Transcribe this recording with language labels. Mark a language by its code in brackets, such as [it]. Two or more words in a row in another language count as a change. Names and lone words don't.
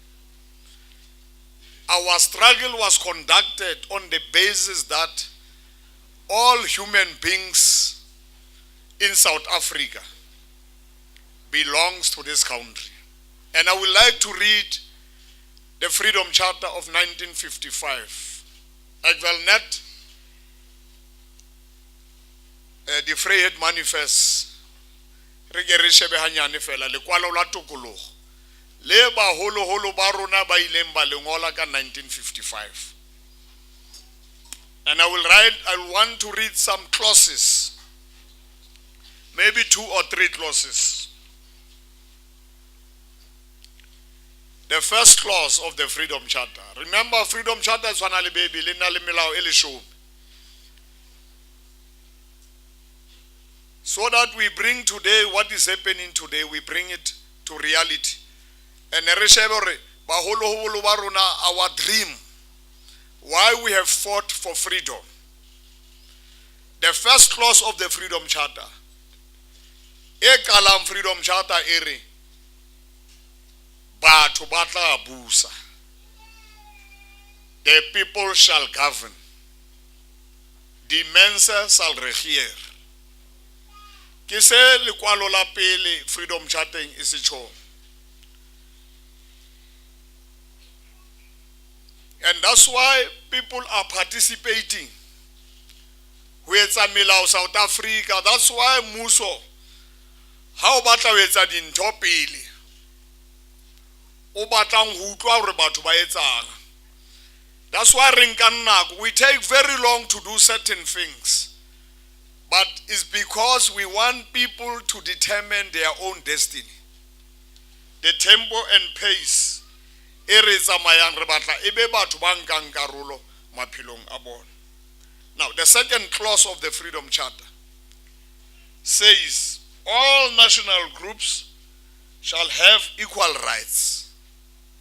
[en] Our struggle was conducted on the basis that all human beings in South Africa belongs to this country. And I would like to read the Freedom Charter of 1955. [af] Ekvelnet, the Vryheid Manifest, [st] re ke re shebe hanyane fela lekwalo la tokologo le baholo ba rona ba ileng ba lengola ka 1955. [en] And I want to read some clauses, maybe 2 or 3 clauses. The first clause of the Freedom Charter. Remember, Freedom Charter is one baby, [st] lena le melao e leshome. [en] So that we bring today, what is happening today, we bring it to reality. And our dream, why we have fought for freedom. The first clause of the Freedom Charter, Ekalam Freedom Charter ere, [st] batho ba tla busa. [en] The people shall govern. [af] Die mense sal regeer. [st] Ke se lekwalo la pele Freedom Charter is itjho. [en] And that's why people are participating. [st] Ho etsa melao South Africa. [en] That's why [st] mmuso ha o batla ho etsa dintho pele o batlang ho utlwa hore batho ba etsang. [en] That's why we take very long to do certain things. But it's because we want people to determine their own destiny. The tempo and pace. Now, the second clause of the Freedom Charter says all national groups shall have equal rights.